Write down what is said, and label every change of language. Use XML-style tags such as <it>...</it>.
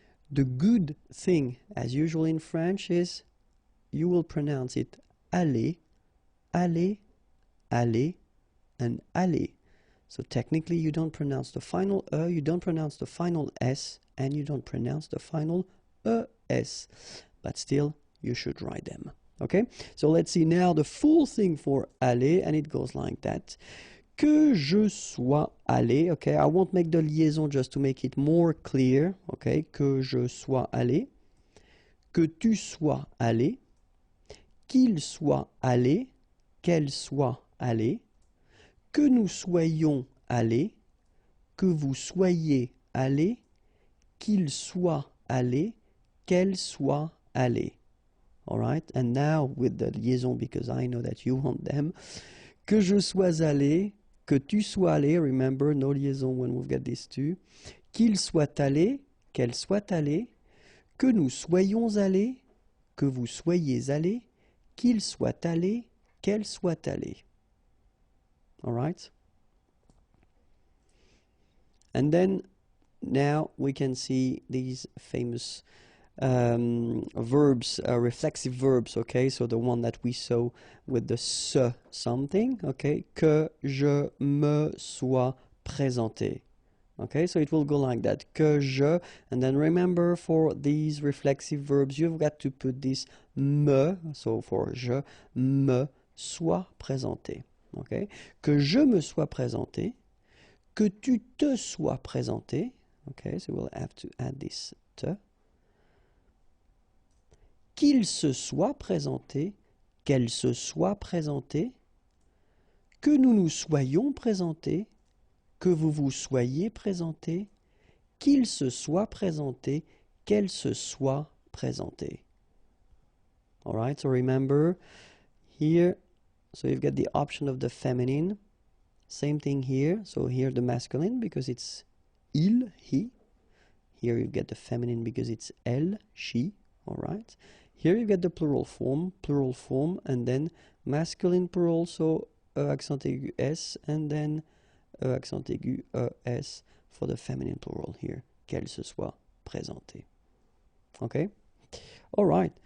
<en>The good thing, as usual in French, is you will pronounce it aller, aller, aller, and aller. So technically you don't pronounce the final you don't pronounce the final s, and you don't pronounce the final es, but still you should write them. Okay, so let's see now the full thing for aller, and it goes like that.</en> <fr>Que je sois allé, okay,</fr> <en>I won't make the liaison just to make it more clear,</en> <fr>okay, que je sois allé, que tu sois allé, qu'il soit allé, qu'elle soit allée, que nous soyons allés, que vous soyez allés, qu'il soit allé, qu'elle soit allée.</fr> <en>All right, and now with the liaison, because I know that you want them.</en> <fr>Que je sois allé, que tu sois allé,</fr> <en>remember, no liaison when we've got these two.</en> <fr>Qu'il soit allé, qu'elle soit allée, que nous soyons allés, que vous soyez allés, qu'il soit allé, qu'elle soit allée.</fr> <en>All right? And then now we can see these famous verbs, reflexive verbs, okay? So the one that we saw with the se something, okay?</en> <fr>Que je me sois présenté,</fr> <en>Okay, so it will go like that. Que je, and then remember for these reflexive verbs, you've got to put this me, so for je,</en> <fr>me sois présenté. Okay, que je me sois présenté, que tu te sois présenté.</fr> <en>Okay, so we'll have to add this te.</en> <fr>Qu'il se soit présenté, qu'elle se soit présentée, que nous nous soyons présentés, que vous vous soyez présenté, qu'il se soit présenté, qu'elle se soit présentée.</fr> <en>All right, so remember here, so you've got the option of the feminine. Same thing here, so here the masculine because it's il, he. Here you get the feminine because it's elle, she. All right. Here you get the plural form, and then masculine plural, so accent aigu s, and then accent aigu es for the feminine plural here,</en> <fr>qu'elle se soit présentée.</fr> <en>Okay? All right.</en>